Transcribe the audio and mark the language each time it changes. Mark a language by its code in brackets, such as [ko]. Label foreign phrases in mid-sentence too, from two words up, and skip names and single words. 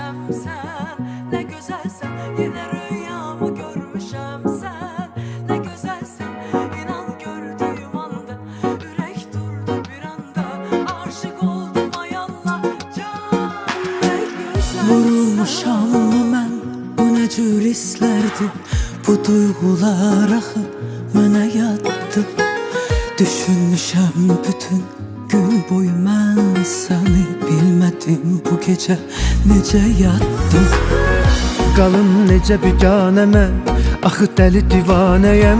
[tr] sen, ne güzelsen. Yine rüyamı görmüşem sen, ne güzelsen. İnan gördüğüm anda yürek durdu bir anda. Aşık oldum ay Allah can, ne güzelsen. [az] Vurulmuşam mı mən, bu nə cür hisslərdi? Bu duyğular axı mənə yaddı. Düşünmüşəm bütün gün boyu mən səni, bilmədim bu gecə necə yatdım. Qalım necə biganə mən, axı dəli divanəyəm.